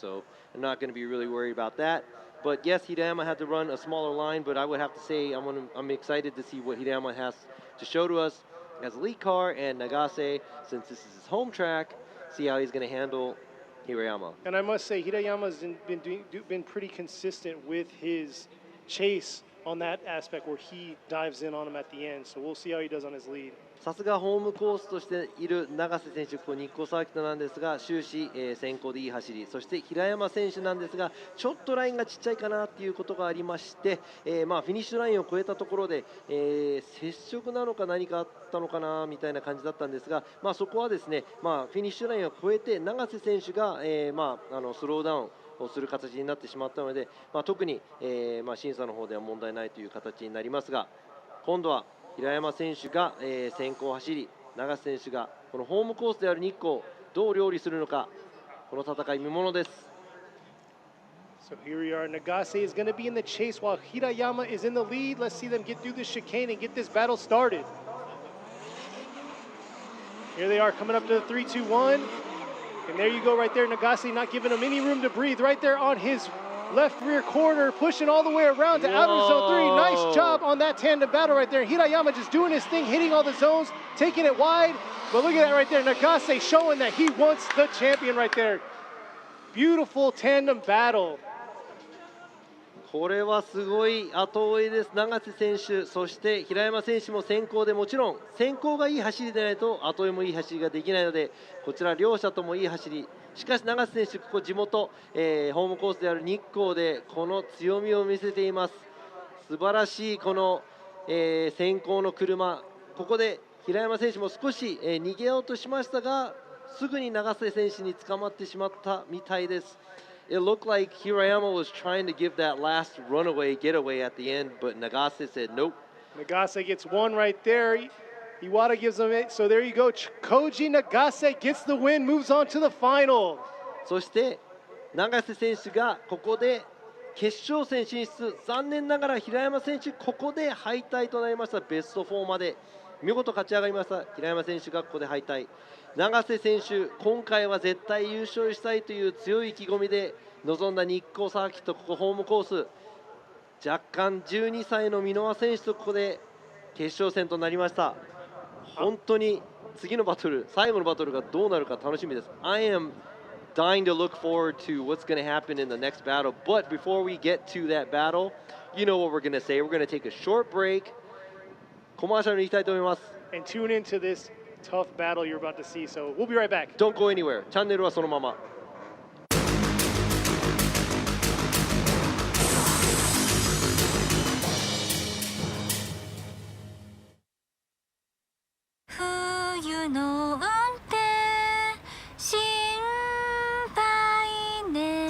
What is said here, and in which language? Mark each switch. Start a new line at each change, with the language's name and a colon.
English: So I'm not going to be really worried about that. But yes, Hirayama had to run a smaller line, but I would have to say I'm excited to see what Hirayama has to show to us as a lead car, and Nagase, since this is his home track, see how he's going to handle Hirayama. And I must say, Hirayama's been pretty consistent with his chase on that aspect where he dives in on him at the end. So we'll see how he does on his lead.
Japanese: さすがホームコースとしている永瀬選手、ここ日光サーキットなんですが、終始、先行でいい走り、そして平山選手なんですが、ちょっとラインがちっちゃいかなっていうことがありまして、フィニッシュラインを越えたところで、接触なのか何かあったのかなみたいな感じだったんですが、そこはですね、フィニッシュラインを越えて永瀬選手が、スローダウンをする形になってしまったので、特に、審査の方では問題ないという形になりますが、今度は平山選手が、先行走り、永瀬選手がこのホームコースである日光どう料理するのか、この戦い見ものです。
English: So here we are. Nagase is going to be in the chase while Hirayama is in the lead. Let's see them get through this chicane and get this battle started. Here they are coming up to the 3-2-1. And there you go right there. Nagase not giving him any room to breathe right there on his left rear quarter, pushing all the way around to outer zone 3. Nice job on that tandem battle right there. Hirayama just doing his thing, hitting all the zones, taking it wide. But look at that right there. Nagase showing that he wants the champion right there. Beautiful tandem battle.
Japanese: これはすごい後追いです。永瀬選手、そして平山選手も先行で、もちろん先行がいい走りでないと後追いもいい走りができないので、こちら両者ともいい走り。しかし永瀬選手、ここ地元、ホームコースである日光でこの強みを見せています。素晴らしいこの、先行の車。ここで平山選手も少し、逃げようとしましたが、すぐに永瀬選手に捕まってしまったみたいです。
English: It looked like Hirayama was trying to give that last runaway getaway at the end, but Nagase said nope. Nagase gets one right there. Iwata gives him it. So there you go. Koji Nagase gets the win, moves on to the final.
Japanese: そして永瀬選手がここで決勝戦進出。残念ながら平山選手ここで敗退となりました。ベスト4まで見事勝ち上がりました。平山選手がここで敗退。永瀬選手、今回は絶対優勝したいという強い意気込みで臨んだ日光サーキット、ここホームコース。若干12歳の箕輪選手とここで決勝戦となりました。本当に次のバトル、最後のバトルがどうなるか楽しみです。
English: I am dying to look forward to what's going to happen in the next battle. But before we get to that battle, you know what we're going to say. We're going to take a short break.
Japanese: コマーシャルに行きたいと思います。
English: And tune into this tough battle you're about to see. So we'll be right back. Don't go anywhere.
Japanese: チャンネルはそのまま。冬の運転心配ね。